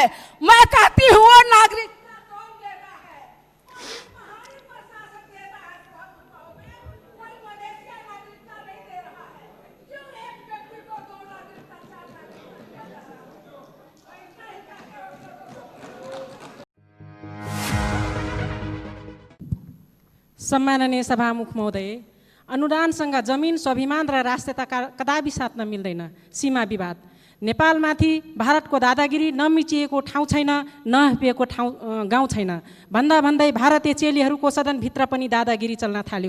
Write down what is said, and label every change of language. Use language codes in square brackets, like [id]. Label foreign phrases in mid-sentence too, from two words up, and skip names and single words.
[hi] मैं कहती हूँ वो नागरिकता कौन देता है? महान प्रशासक देता है। कोई मदेशिया नागरिकता नहीं दे रहा है। क्यों एक व्यक्ति को 2 नागरिकता, 4 नागरिकता दिया जा रहा है? मैं इतना ही कहकर [ne] सम्माननीय सभामुख महोदय, अनुदानसँग जमिन, स्वाभिमान र राष्ट्रियता कदापि साट्न मिल्दैन। सीमा विवाद नेपालमाथि भारतको दादागिरी नमिचिएको ठाउँ छैन, नहपिएको गाउँ छैन भन्दा भन्दै भारतीय चेलीहरूको सदनभित्र पनि दादागिरी चल्न थाल्यो।